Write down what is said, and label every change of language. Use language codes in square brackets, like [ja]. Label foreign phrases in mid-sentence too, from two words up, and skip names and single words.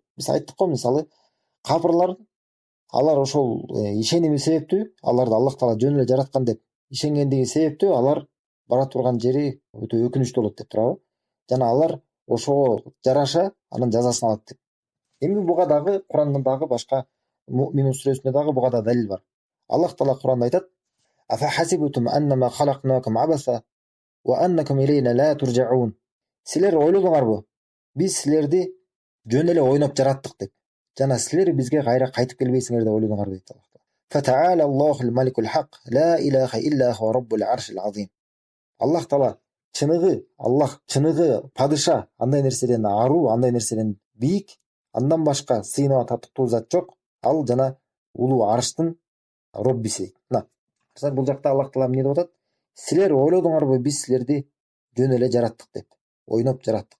[ky] Биз айттык го, мисалы, капырлар алар ошол ишеними себептүү, аларды Аллах Таала жөн эле жараткан деп ишенгендиги себептүү алар бара турган жери өтө өкүнүчтүү болот деп турабы? Жана алар ошого жараша анын жазасын алат деп. Эми буга дагы Курандын дагы башка Муъминун сүрөсүндө дагы буга да далил бар. Аллах Таала Куранда айтат: [ar] "أفحسبتم أنما خلقناكم عبثا وأنكم إلينا لا ترجعون." [ky] Силер ойлодуңарбы? Биз силерди жөн эле ойноп жараттык деп. Жана силер бизге кайра кайтып келбейсиңер деп ойлодуңарбы дейт Аллах Таала. [ar] فتعالى الله الملك الحق لا إله إلا هو رب العرش العظيم. [ky] Аллах Таала чыныгы, Аллах чыныгы падыша, андай нерседен аруу, андай нерседен бийик, андан башка сыйынууга татыктуу зат жок. Ал жана улуу арштын Роббиси. Бул жакта Аллах Таала эмне деп атат? Силер ойлодуңарбы, биз силерди жөн эле жараттык деп, ойноп жараттык.